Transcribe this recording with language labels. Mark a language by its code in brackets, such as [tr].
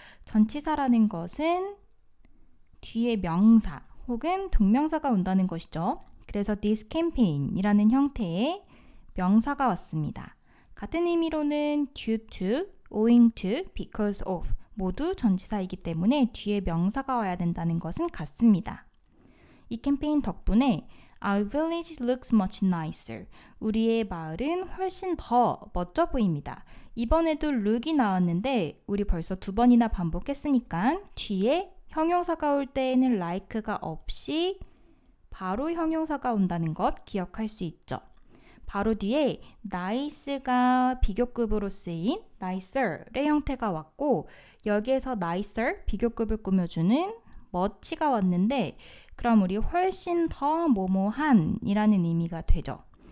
[ko] 전치사라는 것은 뒤에 명사 혹은 동명사가 온다는 것이죠. 그래서 this campaign이라는 형태의 명사가 왔습니다. 같은 의미로는 due to, owing to, because of 모두 전치사이기 때문에 뒤에 명사가 와야 된다는 것은 같습니다. 이 캠페인 덕분에 [en] Our village looks much nicer. [ko] 우리의 마을은 훨씬 더 멋져 보입니다. 이번에도 look이 나왔는데 우리 벌써 2번이나 반복했으니까 뒤에 형용사가 올 때에는 like가 없이 바로 형용사가 온다는 것 기억할 수 있죠. 바로 뒤에 nice가 비교급으로 쓰인 nicer의 형태가 왔고 여기에서 nicer 비교급을 꾸며주는 much가 왔는데 그럼 우리 훨씬 더 뭐뭐한 이라는 의미가 되죠.